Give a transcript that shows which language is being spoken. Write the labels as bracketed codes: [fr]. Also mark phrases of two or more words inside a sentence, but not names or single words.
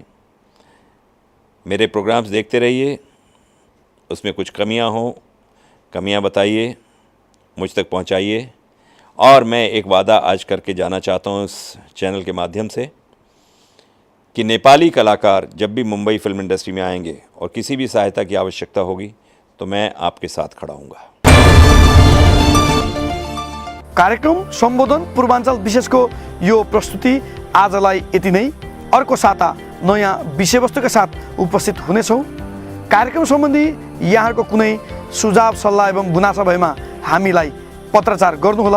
[hi] मेरे प्रोग्राम्स देखते रहिए, उसमें कुछ कमियां हो, कमियां बताइए, मुझ तक पहुंचाइए। और मैं एक वादा आज करके जाना चाहता हूं इस चैनल के माध्यम से कि नेपाली कलाकार जब भी मुंबई फिल्म इंडस्ट्री में आएंगे और किसी भी सहायता की आवश्यकता होगी तो मैं आपके साथ खड़ा हूँगा। [ne] कार्यक्रम सम्बोधन पूर्वाञ्चल विशेषको यो प्रस्तुति आजलाई यति नै। अर्को साता नयाँ विषयवस्तुका साथ उपस्थित हुनेछौँ। कार्यक्रम सम्बन्धी यहाँको कुनै सुझाव सल्लाह एवं गुनासो भएमा हामीलाई पत्रचार गर्नुहोला।